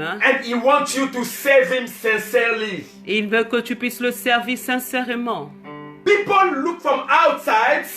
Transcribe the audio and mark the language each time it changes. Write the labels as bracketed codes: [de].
[en] and He wants you to serve Him sincerely. [fr] et il veut que tu puisses le servir sincèrement. [en] People look from outside,